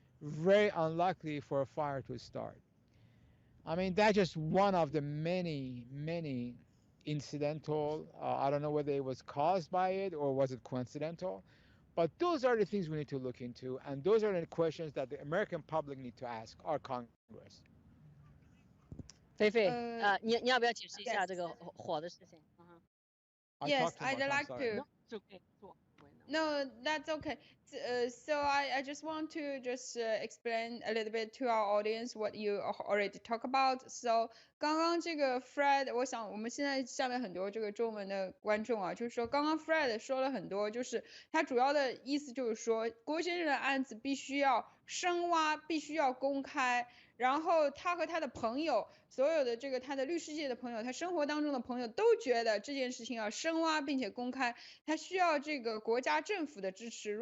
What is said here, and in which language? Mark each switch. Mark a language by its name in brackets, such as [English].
[English] Very unlikely for a fire to start. I mean, that's just one of the many, many incidental. I don't know whether it was caused by it or was it coincidental, but those are the things we need to look into, and those are the questions that the American public need to ask our Congress. [Chinese] 菲菲，你要不要解释一下这个火的事情 [English] ？Yes, I'd like to. No, it's okay. No, that's okay. So I just want to just explain a little bit to our audience what you already talk about. [Chinese] So 刚刚这个 Fred， 我想我们现在下面很多这个中文的观众啊，就是说刚刚 Fred 说了很多，就是他主要的意思就是说郭先生的案子必须要深挖，必须要公开。然后他和他的朋友，所有的这个他的律师界的朋友，他生活当中的朋友都觉得这件事情要深挖并且公开，他需要这个国家政府的支持。